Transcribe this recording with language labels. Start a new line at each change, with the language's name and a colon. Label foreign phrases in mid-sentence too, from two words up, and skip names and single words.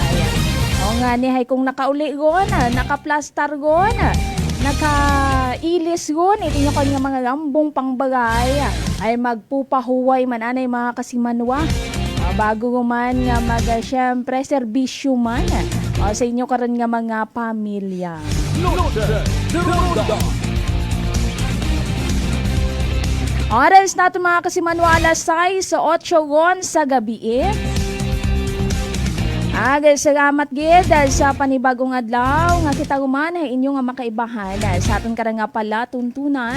Aklanon: O nga ni hay kung nakauli gon, nakaplastar gon, nakailis gon, ito nyo kanya mga gambong pangbagay, ay magpupahuway man anay mga kasimanwa. Bago man nga syempre serbisyo man sa inyo karon nga mga pamilya. Noche de Ronda. Oras nato mga kasimanwa alas 6 sa 8 gon sa gabi. Salamat gid sa panibagong adlaw nga kita guman ay inyo nga makaibahan sa aton karang nga pala tuntunan.